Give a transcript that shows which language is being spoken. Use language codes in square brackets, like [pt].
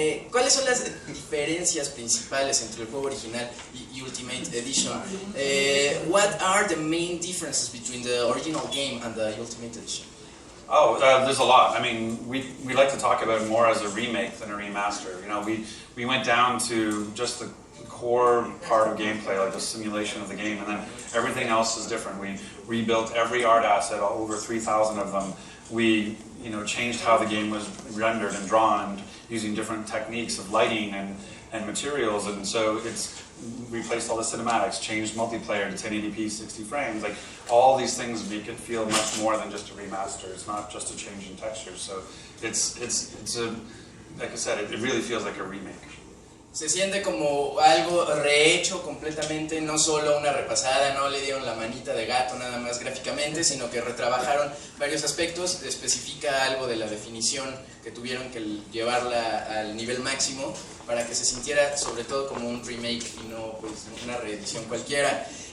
[es] ¿Cuáles son las diferencias principales entre el juego original y Ultimate Edition? [en] What are the main differences between the original game and the Ultimate Edition? Oh, there's a lot. I mean, we like to talk about it more as a remake than a remaster. You know, we went down to just the core part of gameplay, like the simulation of the game, and then everything else is different. We rebuilt every art asset, over 3,000 of them. We, changed how the game was rendered and drawn using different techniques of lighting and materials, and so it's replaced all the cinematics, changed multiplayer to 1080p 60 frames. Like, all these things make it feel much more than just a remaster. It's not just a change in textures. So it's a, like I said, it really feels like a remake. [es] Se siente como algo rehecho completamente, no solo una repasada, no le dieron la manita de gato nada más gráficamente, sino que retrabajaron varios aspectos, especifica algo de la definición que tuvieron que llevarla al nivel máximo para que se sintiera sobre todo como un remake y no pues una reedición cualquiera.